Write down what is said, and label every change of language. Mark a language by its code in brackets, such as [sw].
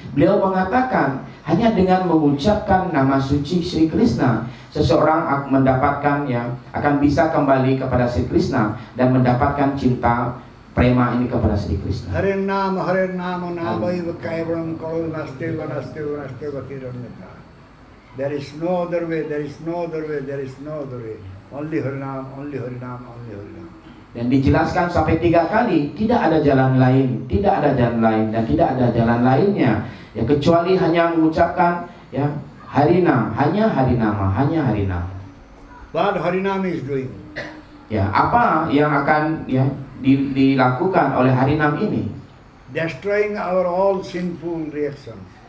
[id] Beliau mengatakan hanya dengan mengucapkan nama suci Sri Krishna, seseorang akan bisa kembali kepada Sri Krishna dan mendapatkan cinta prema ini kepada Sri Krishna. [sa] Hare nama namaiva kaivaram kalo nasteva kiranyata. [en] There is no other way, there is no other way, there is no other way. Only Harinam, only Harinam, only Harinam. [id] Dan dijelaskan sampai 3 kali, tidak ada jalan lain, tidak ada jalan lain, dan tidak ada jalan lainnya. Ya kecuali hanya mengucapkan ya Harinam, hanya Harinama, hanya Harinama. [en] What Harinam is doing? [id] Ya, apa yang akan ya dilakukan oleh Harinam ini? [en] Destroying our all sinful reactions.